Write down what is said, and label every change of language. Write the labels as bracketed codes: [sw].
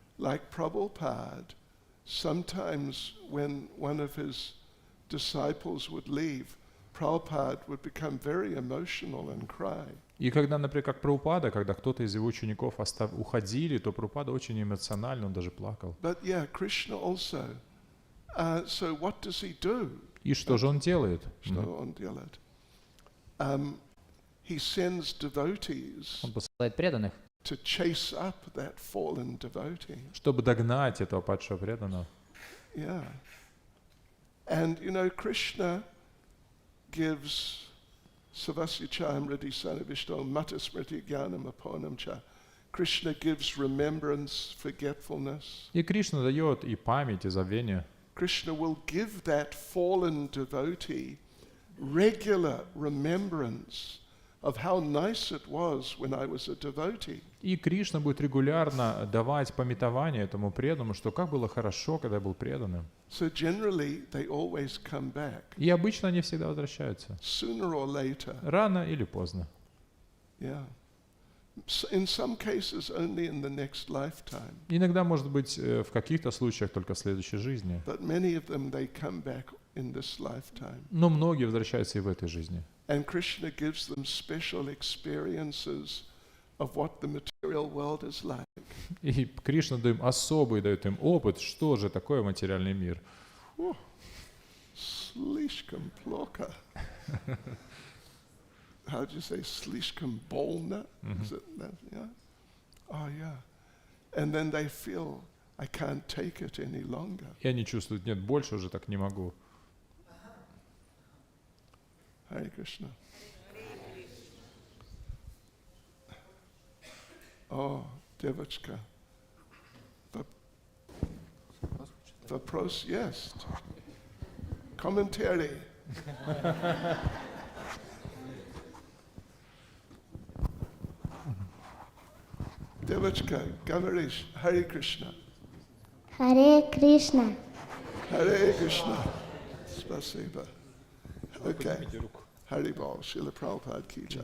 [en] Like Prabhupada, sometimes when one of his disciples would leave, Prabhupada would become very emotional and cry. [ru] И когда, например, как Прабхупада, когда кто-то из его учеников уходили, то Прабхупада очень эмоционально, он даже плакал. [en] But yeah, Krishna also. So what does he do? [ru] И что же он делает? Что он делает? [en] He sends devotees [ru] Он посылает преданных, [en] to chase up that fallen devotee. [ru] Чтобы догнать этого падшего преданного. [en] Yeah. And you know, Krishna gives [sa] Savasya Mriti Sanavishto Matasmriti Gyanam Aponam Cha. [en] Krishna gives remembrance, forgetfulness. [ru] И Кришна дает и память, и забвение. [en] Krishna will give that fallen devotee regular remembrance of how nice it was when I was a devotee. [ru] И Кришна будет регулярно давать памятование этому преданному, что как было хорошо, когда я был преданным. [en] So generally they always come back. [ru] И обычно они всегда возвращаются. [en] Sooner or later. [ru] Рано или поздно. [en] Yeah. In some cases only in the next lifetime. [ru] Иногда, может быть, в каких-то случаях только в следующей жизни. [en] But many of them they come back in this lifetime. [ru] Но многие возвращаются и в этой жизни. [en] And Krishna gives them special experiences of what the material world is like. [ru] И Кришна дает им опыт, что же такое материальный мир. Слишком плохо. [en] How do you say [ru] слишком больно? [en] Is it that? Yeah. Oh yeah. And then they feel I can't take it any longer. [ru] И они чувствуют, нет, больше уже так не могу. [en] Hare Krishna. [ru] Oh, девочка. Вопрос есть. Комментарий. Девочка, говоришь, Харе Кришна. Харе Кришна. Харе Кришна. Спасибо. [hi] Okay. Hari Bol, Srila Prabhupada ki jai.